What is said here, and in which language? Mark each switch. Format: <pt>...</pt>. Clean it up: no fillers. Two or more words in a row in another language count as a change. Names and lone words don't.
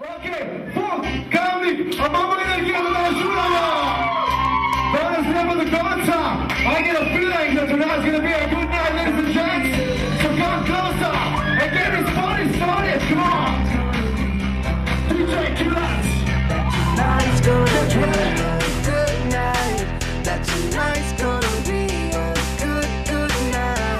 <sl>Fok, Kamnik, a imamo energijo da danes žuramo! Danes gremo do konca!</sl> <en>I get a feeling that tonight's gonna be a good night, ladies and gents! So come closer and get this party started, come on! DJ, cue that! Tonight's gonna be a good night. That tonight's gonna be a good night.</en>